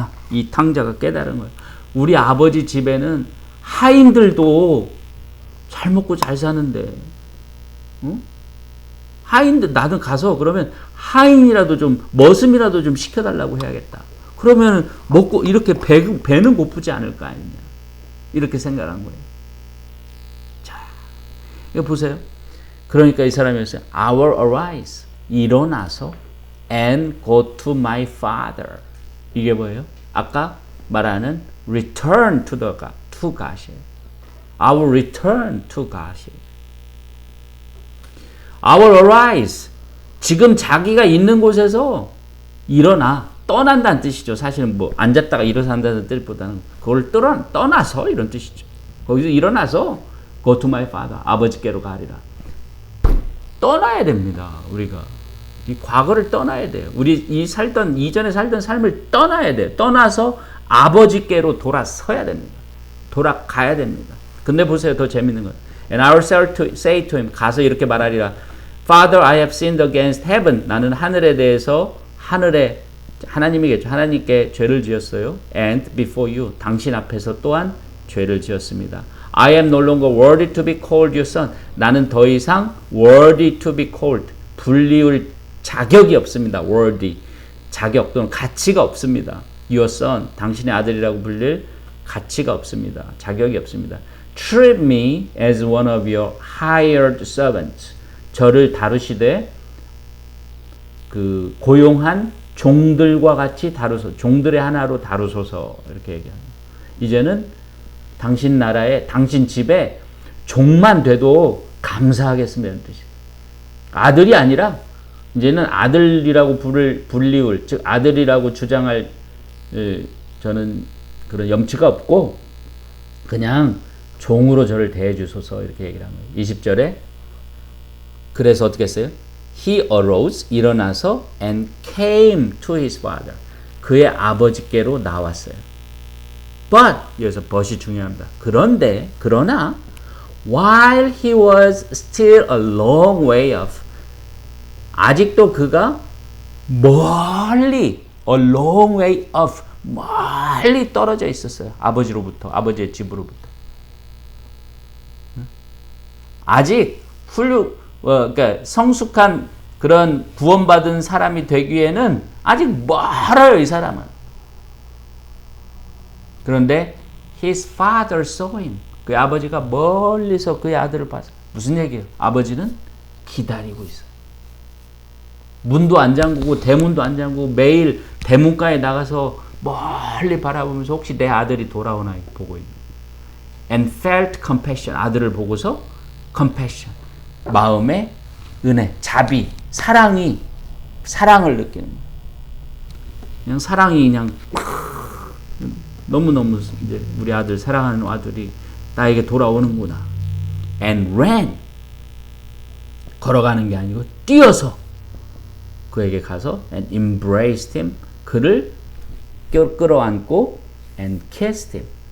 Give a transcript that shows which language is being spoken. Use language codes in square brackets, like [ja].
[ko] 이 탕자가 깨달은 거예요. 우리 아버지 집에는 하인들도 잘 먹고 잘 사는데 하인들 나도 가서 그러면 하인이라도 좀 머슴이라도 좀 시켜달라고 해야겠다. 그러면 먹고 이렇게 배는 고프지 않을 거 아니냐. 이렇게 생각한 거예요. 자, 이거 보세요. 그러니까 이 사람이었어요. [en] I will arise. [ko] 일어나서 [en] and go to my father. [ko] 이게 뭐예요? 아까 말하는 [en] return to God이에요. Our return to God이에요. Our arise. [ko] 지금 자기가 있는 곳에서 일어나. 떠난다는 뜻이죠. 사실은 뭐 앉았다가 일어서 한다는 뜻보다는 그걸 떠나서 이런 뜻이죠. 거기서 일어나서 [en] go to my father. [ko] 아버지께로 가리라. 떠나야 됩니다. 우리가. 이 과거를 떠나야 돼요. 우리 이전에 살던 삶을 떠나야 돼요. 떠나서 아버지께로 돌아서야 됩니다. 돌아가야 됩니다. 근데 보세요. 더 재밌는 건. [en] And I will say to him. [ko] 가서 이렇게 말하리라. [en] Father, I have sinned against heaven. [ko] 나는 하늘에 대해서 하나님이겠죠. 하나님께 죄를 지었어요. [en] And before you. [ko] 당신 앞에서 또한 죄를 지었습니다. [en] I am no longer worthy to be called your son. [ko] 나는 더 이상 [en] worthy to be called. [ko] 불리울 자격이 없습니다. [en] worthy. [ko] 자격 또는 가치가 없습니다. [en] your son. [ko] 당신의 아들이라고 불릴 가치가 없습니다. 자격이 없습니다. [en] Treat me as one of your hired servants. [ko] 저를 다루시되 그 고용한 종들과 같이 다루소서. 종들의 하나로 다루소서. 이렇게 얘기합니다. 이제는 당신 나라에 당신 집에 종만 돼도 감사하겠습니다. 이런 뜻이에요. 아들이 아니라 이제는 아들이라고 불리울 즉 아들이라고 주장할 저는 그런 염치가 없고 그냥 종으로 저를 대해 주소서 이렇게 얘기를 합니다. 20절에 그래서 어떻게 했어요? [en] He arose [ko] 일어나서 [en] and came to his father. [ko] 그의 아버지께로 나왔어요. But 여기서 but이 중요합니다. 그러나 [en] while he was still a long way off [ko] 아직도 그가 멀리 [en] a long way off [ko] 멀리 떨어져 있었어요. 아버지로부터 아버지의 집으로부터 아직 그러니까 성숙한 그런 구원받은 사람이 되기에는 아직 멀어요, 이 사람은. 그런데 [en] his father saw him. [ko] 그의 아버지가 멀리서 그의 아들을 봤어요. 무슨 얘기예요? 아버지는 기다리고 있어요. 문도 안 잠그고 대문도 안 잠그고 매일 대문가에 나가서 멀리 바라보면서 혹시 내 아들이 돌아오나 보고 있는. [en] And felt compassion. [ko] 아들을 보고서 [en] compassion. [ko] 마음의 은혜, 자비, 사랑을 느끼는 거예요. 그냥 사랑이 그냥 너무너무 이제 우리 아들 사랑하는 아들이 나에게 돌아오는구나. [en] And ran. [ko] 걸어가는 게 아니고 뛰어서 그에게 가서 [en] and embraced him. [ko] 그를 끌어안고 [en] and kissed him.